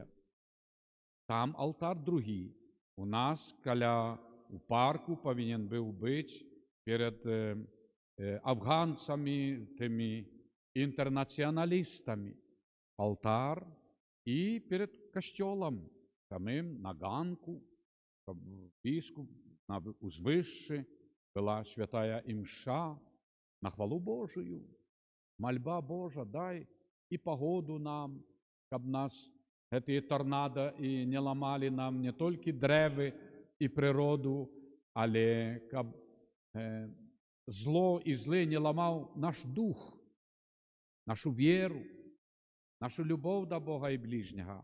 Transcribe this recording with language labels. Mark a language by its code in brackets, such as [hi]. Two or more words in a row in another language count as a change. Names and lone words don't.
[uk] Там алтар другий. У нас у парку повинен був бути перед афганцями, тими інтернаціоналістами. Алтар і перед костьолом, самим на ганку, біскуп на узвищі, була святая імша на хвалу Божию. Мольба Божа, дай і погоду нам, щоб нас ці торнадо і не ламали нам не тільки древи і природу, але щоб зло і зле не ламав наш дух, нашу віру, нашу любов до Бога і ближнього.